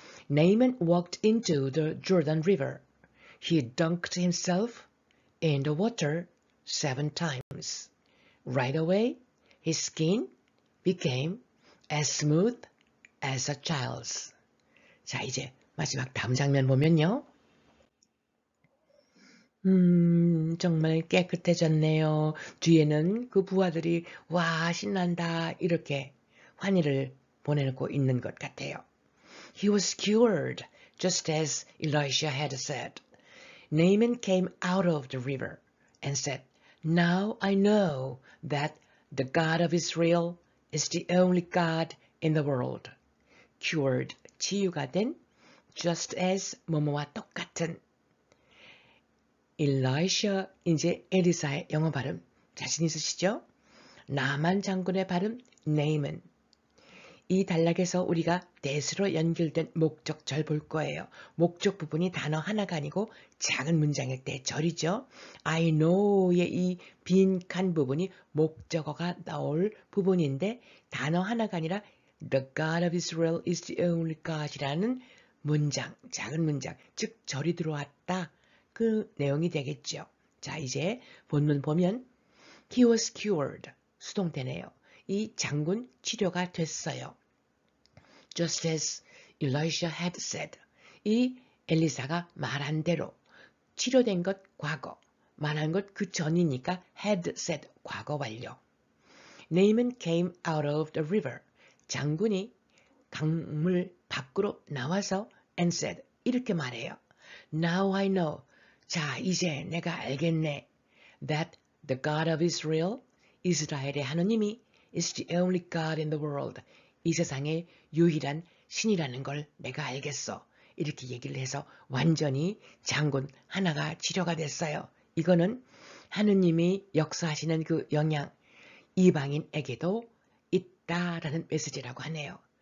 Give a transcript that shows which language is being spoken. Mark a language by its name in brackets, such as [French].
[English] Naaman walked into the Jordan River. He dunked himself in the water 7 times. Right away, his skin became as smooth as a child's. [Korean] 자, 이제 마지막 다음 장면 보면요. 정말 깨끗해졌네요. 뒤에는 그 부하들이 와 신난다 이렇게 환희를 보내고 있는 것 같아요. [English] He was cured, just as Elisha had said. Naaman came out of the river and said, Now I know that the God of Israel is the only God in the world. Cured, [Korean] 치유가 된, [English] just as [Korean] 뭐뭐와 똑같은. Elisha, 이제 엘리사의 영어 발음 자신 있으시죠? 나만 장군의 발음 Naaman. 이 단락에서 우리가 that으로 연결된 목적절 볼 거예요. 목적 부분이 단어 하나가 아니고 작은 문장일 때 절이죠. I know의 이 빈칸 부분이 목적어가 나올 부분인데 단어 하나가 아니라 [English] The God of Israel is the only God [Korean] 이라는 문장, 작은 문장, 즉 절이 들어왔다. 그 내용이 되겠죠. 자, 이제 본문 보면 [English] He was cured. [Korean] 수동태네요. 이 장군 치료가 됐어요. Just as Elisha had said. 이 엘리사가 말한 대로 치료된 것 과거, 말한 것 그 전이니까 [English] had said [Korean] 과거 완료. Naaman came out of the river. 장군이 강물 밖으로 나와서 [English] and said [Korean] 이렇게 말해요. [English] Now I know. [Korean] 자, 이제 내가 알겠네. [English] That the God of Israel, [Korean] 이스라엘의 하느님이 [English] is the only God in the world. [Korean] 이 세상의 유일한 신이라는 걸 내가 알겠어. 이렇게 얘기를 해서 완전히 장군 하나가 치료가 됐어요. 이거는 하느님이 역사하시는 그 영향, 이방인에게도 있다라는 메시지라고 하네요.